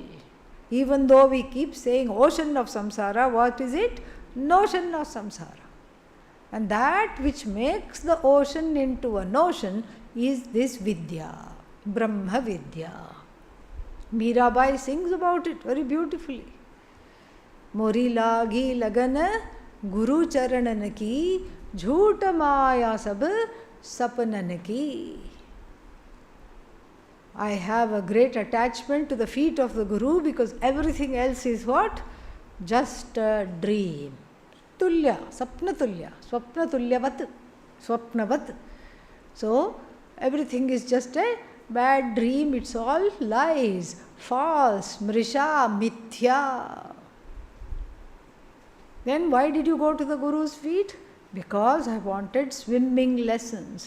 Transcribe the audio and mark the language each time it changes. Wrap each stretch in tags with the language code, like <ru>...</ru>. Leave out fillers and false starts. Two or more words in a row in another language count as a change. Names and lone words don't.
<en>Even though we keep saying ocean of samsara, what is it? Notion of samsara. And that which makes the ocean into a notion is this Vidya,</en> <sa>ब्रह्म विद्या.</sa> <en>Mirabai sings about it very beautifully.</en> <hi>मोरी लागी लगन गुरु चरणन की झूठा माया सब सपनन की.</hi> <en>I have a great attachment to the feet of the Guru because everything else is what? Just a dream.</en> <sa>तुल्य, सपना तुल्य, स्वप्न तुल्यवत्, स्वप्नवत्.</sa> <en>So, everything is just a bad dream, it's all lies, false,</en> <sa>मृषा, मिथ्या.</sa> <en>Then why did you go to the Guru's feet? Because I wanted swimming lessons.</en>